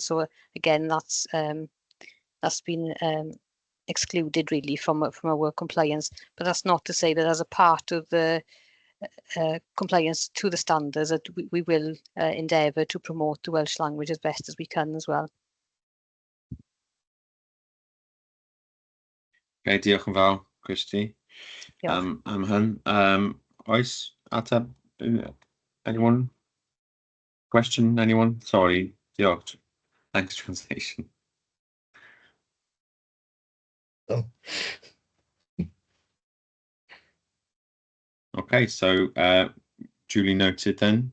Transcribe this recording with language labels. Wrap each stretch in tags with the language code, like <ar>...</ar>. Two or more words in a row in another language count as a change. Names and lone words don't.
<en>So again, that's been excluded really from our compliance, but that's not to say that as a part of the compliance to the standards that we will endeavour to promote the Welsh language as best as we can as well.</en> <cy>Okay, diolch yn fawr, Christy. Diolch. Am hyn. Oes ateb?</cy> <en>Anyone? Question? Anyone? Sorry. Diolch. Thanks, translation. Oh. Okay, so duly noted then.</en>